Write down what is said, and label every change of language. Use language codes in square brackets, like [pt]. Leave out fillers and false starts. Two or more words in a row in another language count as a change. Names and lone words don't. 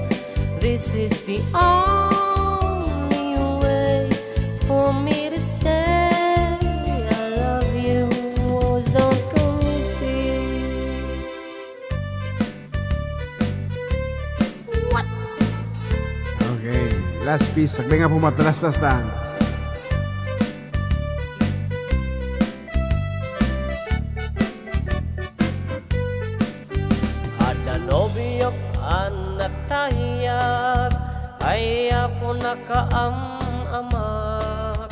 [en] This is the only way for me to say I love you. Words don't come easy. Okay, last piece. [ilo] Sagli nga po matalastas ta. Ada nobiyok anatayag ay apo nakaamamak.